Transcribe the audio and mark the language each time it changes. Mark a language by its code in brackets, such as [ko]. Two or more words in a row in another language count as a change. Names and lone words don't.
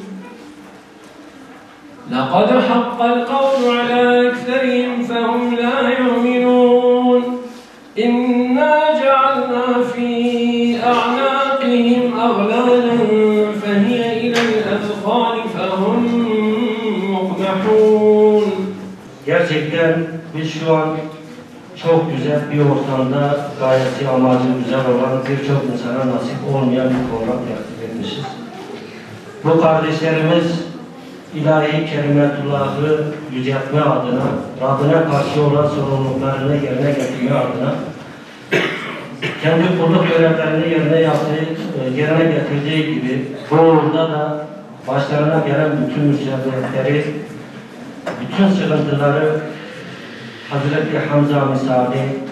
[ar] لقد حق القول على أكثرهم فهم لا يؤمنون إنا جعلنا في أعناقهم أغلالا فهي إلى الأذقان فهم مقمحون. [tr] Gerçekten biz şu an çok güzel bir ortamda gayesi amacı güzel olan birçok insana nasip olmayan bir program tertip etmişiz. Bu kardeşlerimiz ilahi kelimetullahı yüceltme adına, Rabbine karşı olan sorumluluklarını yerine getirme adına kendi kulluk görevlerini yerine getirdiği gibi bu uğurda da başlarına gelen bütün müsebbihatleri, bütün sıkıntıları Hazreti Hamza misali